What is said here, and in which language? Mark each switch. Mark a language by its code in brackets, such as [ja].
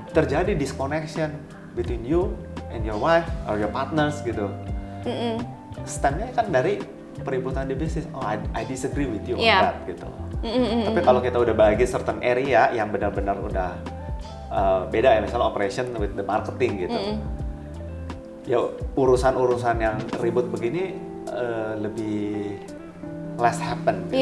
[id] Terjadi [en] disconnection between you and your wife or your partners gitu. [id] Stemnya kan dari peributan di bisnis. [en] Oh, I disagree with you on that gitu. [id] Tapi kalau kita udah bagi certain area yang benar-benar udah beda ya, misalnya [en] operation with the marketing [id] gitu. Ya urusan-urusan yang ribut begini lebih less happen. Gitu.